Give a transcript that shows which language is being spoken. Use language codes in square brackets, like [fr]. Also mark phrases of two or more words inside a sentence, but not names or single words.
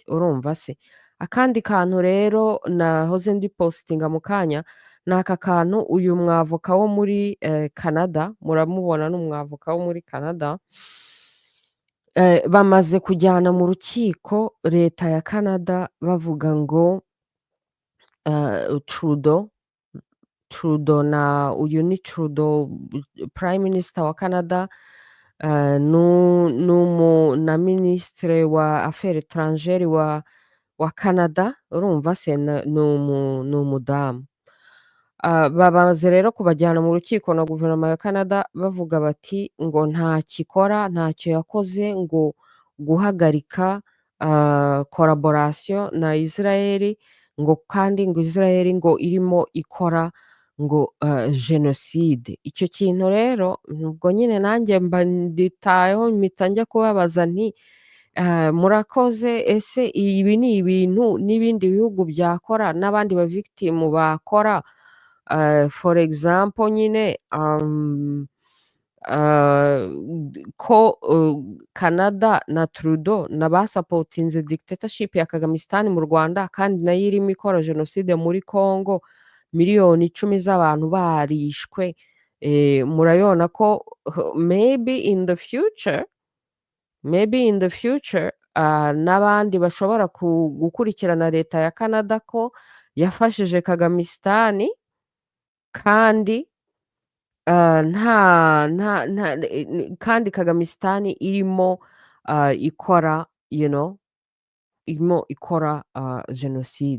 [rw] Urumva se? Akandi kantu rero nahoze ndipositinga mu kanya, ni aka kantu uyu mwavoka wo muri Canada, muramubona ni umwavoka wo muri Canada, bamaze kujyana mu rukiko leta ya Canada bavuga ngo Trudeau na uyu ni Trudeau [en] Prime Minister [rw] wa Canada, na Ministre wa [fr] Affaires étrangères [rw] wa Canada. Urumva se ni umudamu. Bamaze rero kubajyana mu rukiko na guverinoma ya Canada bavuga bati ngo ntacyo yakoze ngo guhagarika collaboration na Israel, ngo kandi ngo Israel ngo irimo ikora ngo jenoside. Icyo kintu rero ubwo nyine nanjye mba nditayeho mpita njya kubabaza nti murakoze, ese ibi ni ibintu n'ibindi bihugu byakora n'abandi ba victim bakora? [en] For example [rw] nyine ko Canada na Trudeau basapotinze dictatorship ya Kagamistan mu Rwanda kandi nayo irimo ikora jenoside muri Kongo, miliyoni 10 z'abantu barishwe, murabibona ko [en] maybe in the future, [rw] n'abandi bashobora gukurikirana leta ya Canada ko yafashije Kagamistan kandi kandi Kagamistan irimo ikora irimo ikora jenoside.